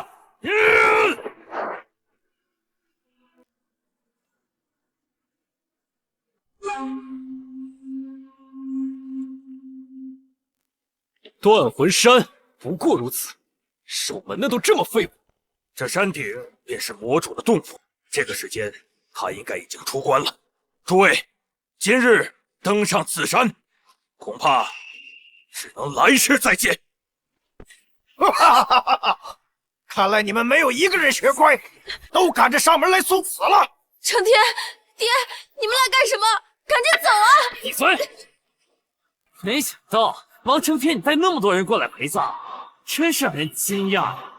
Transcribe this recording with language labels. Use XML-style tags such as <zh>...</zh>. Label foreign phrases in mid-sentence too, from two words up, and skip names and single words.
<zh>断魂山不过如此，守门的都这么废物。这山顶便是魔主的洞府，这个时间他应该已经出关了。诸位，今日登上此山，恐怕只能来世再見。看來你們沒有一個人學乖，都趕着上門來送死了。承天，爹，你們來幹什麼？趕緊走啊！閉嘴！沒想到王承天你帶那麼多人過來陪葬，真是讓人驚訝。</zh>